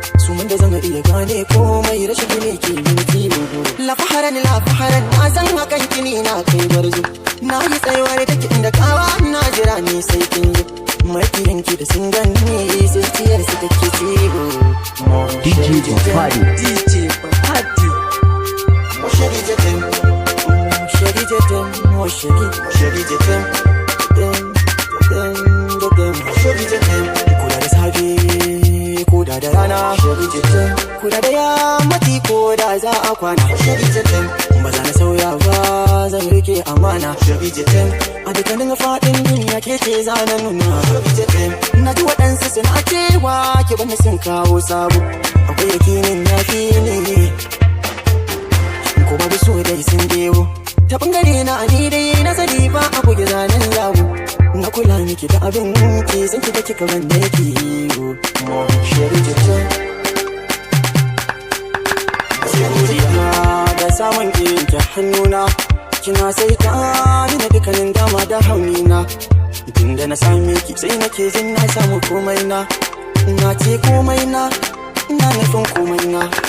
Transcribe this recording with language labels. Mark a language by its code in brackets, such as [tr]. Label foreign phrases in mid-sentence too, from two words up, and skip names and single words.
[ha] Suman da zan iya gane komai rashin ki ne ke min ciwo. La faharan, la faharan, na san hakan ki ne na kai barzo. Na yi tsayuwar take inda kawa na jira ni sai kin zo. Makiyan ki da sun ganni sai ciyar su take ciwo. D J Bopadi. D J Bopadi. [fr] Mon chéri, je t'aime. Mon chéri, je t'aime. Mon chéri, mon chéri, je t'aime. T'aime, t'aime, je t'aime. Mon chéri, je t'aime. [ha] Ko da da safe, ko da da rana. [fr] Mon chéri, je t'aime. [ha] Ko da da yammaci, ko da za a kwana. [fr] Mon chéri, je t'aime. [ha] Ba za na sauya ba, zan rike amana. [fr] Mon chéri, je t'aime. [ha] A dukkanin faɗin duniya ke ce za na nuna. [fr] Mon chéri, je t'aime. [ha] Na ji waɗansu suna cewa ki bani sun kawo sabo. Akwai yakinin ya fi ni. Ko babu so dai sun dewo. Ta ɓangare na ni dai na sani ba a buge zanen yabo. Na kula miki da abin ki, san ki da kika ban da yake yi. [fr] Mon chéri, je t'aime. [ha] Godiya da samun ki ta hannuna. Kina sai ta ni na dukkanin dama da haunina. Tun da na same ki sai nake jin na samu komai na. Na ce komai na, na nufin komai na.